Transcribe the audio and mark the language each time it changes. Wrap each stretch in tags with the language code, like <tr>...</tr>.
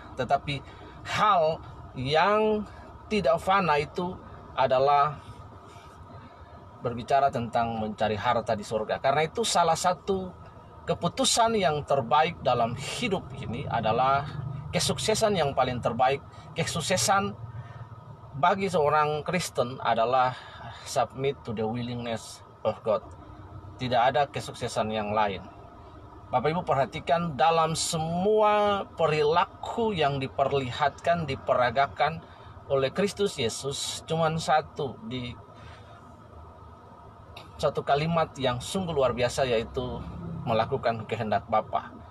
<id>Tetapi hal yang tidak fana itu adalah berbicara tentang mencari harta di surga. Karena itu salah satu keputusan yang terbaik dalam hidup ini adalah kesuksesan yang paling terbaik. Kesuksesan bagi seorang Kristen adalah</id> <en>submit to the willingness of God.</en> <id>Tidak ada kesuksesan yang lain. Bapak Ibu perhatikan, dalam semua perilaku yang diperlihatkan, diperagakan oleh Kristus Yesus, cuman satu kalimat yang sungguh luar biasa, yaitu melakukan kehendak Bapa.</id>